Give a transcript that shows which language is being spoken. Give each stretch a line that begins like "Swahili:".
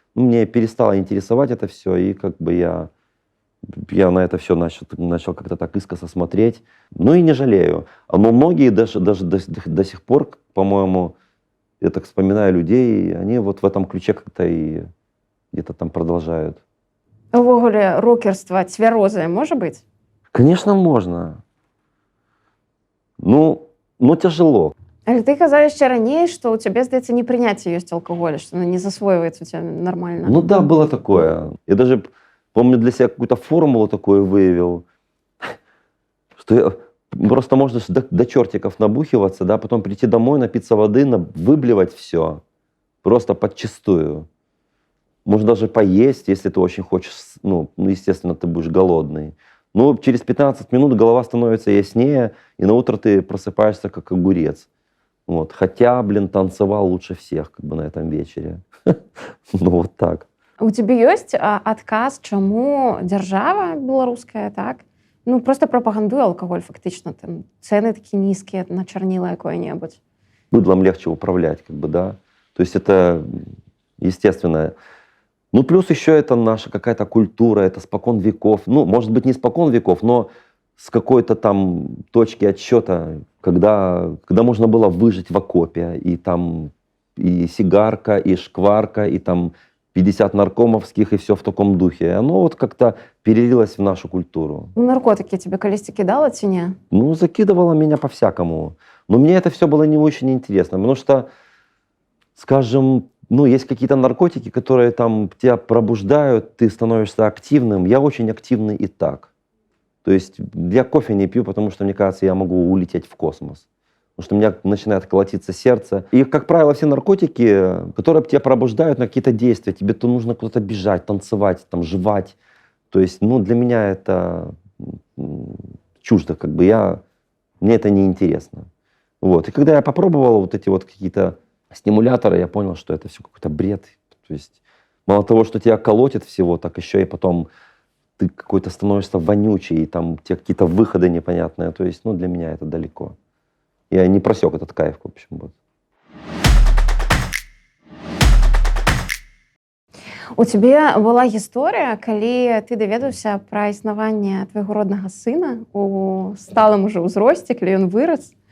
Russian: Ну, мне перестало интересовать это все, и как бы я на это все начал как-то так искоса смотреть. Ну и не жалею. Но многие даже до сих пор, по-моему, я так вспоминаю людей, они вот в этом ключе как-то и где-то там продолжают.
Belarusian: Увогуле, рокерство цвярозае можа быць?
Russian: Конечно, можно. Ну, тяжело.
Belarusian: Але ты казаў яшчэ раней, што ў цябе, здаецца, непрыняцце ёсць алкаголя, што не засвойваецца у цябе нормально.
Russian: Ну да, было такое. Я даже, помню, для себя какую-то формулу такую выявил, что просто можно до чертиков набухиваться, да, потом прийти домой, напиться воды, выблевать все, просто подчистую. Можно даже поесть, если ты очень хочешь, ну, естественно, ты будешь голодный. Но через 15 минут голова становится яснее, и на утро ты просыпаешься как огурец. Вот. Хотя, танцевал лучше всех как бы на этом вечере. Ну, вот так.
Belarusian: У цябе ёсць адказ, чаму дзяржава беларуская, так? Ну, просто прапагандуе алкаголь, фактычна. Там цэны такія нізкія на чарніла якое-небудзь.
Russian: Быдлом легче управлять, как бы, да. То есть это естественно. Ну, плюс еще это наша какая-то культура, это спокон веков. Ну, может быть, не спокон веков, но с какой-то там точки отсчета, когда можно было выжить в окопе, и там и сигарка, и шкварка, и там 50 наркомовских, и все в таком духе. И оно вот как-то перелилось в нашу культуру.
Belarusian: Наркотики тебе калісьці кидала ці не?
Russian: Ну, закидывало меня по-всякому. Но мне это все было не очень интересно, потому что, скажем, ну, есть какие-то наркотики, которые там тебя пробуждают, ты становишься активным. Я очень активный и так. То есть я кофе не пью, потому что, мне кажется, я могу улететь в космос. Потому что у меня начинает колотиться сердце. И, как правило, все наркотики, которые тебя пробуждают на какие-то действия, тебе то нужно куда-то бежать, танцевать, там, жевать, То есть, ну, для меня это чуждо, как бы мне это неинтересно. Вот. И когда я попробовал вот эти вот какие-то стимуляторы, я понял, что это все какой-то бред. То есть мало того, что тебя колотит всего, так еще и потом ты какой-то становишься вонючий, и там у тебя какие-то выходы непонятные. То есть, ну, для меня это далеко. Я не просек этот кайф, в общем, вот.
Belarusian: У цябе была гісторыя, калі ты даведаўся пра існаванне твайго роднага сына у сталым ужо ўзросце, калі ён вырас.